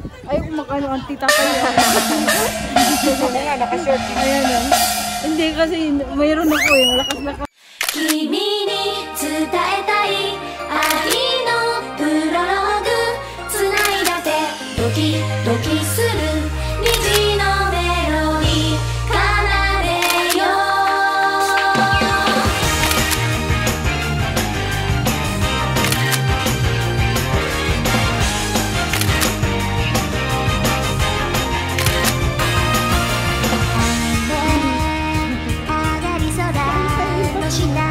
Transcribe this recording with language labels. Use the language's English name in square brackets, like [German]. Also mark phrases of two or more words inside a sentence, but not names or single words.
[Filipino] Ay, kumakain ang tita kayo. Ano nga, naka-short. Ayan o. Hindi kasi mayroon ako eh. Lakas-lakas. [Japanese] 君に伝えたい愛のプロローグつないだてドキドキする虹のメロディー奏でよ上がり空の下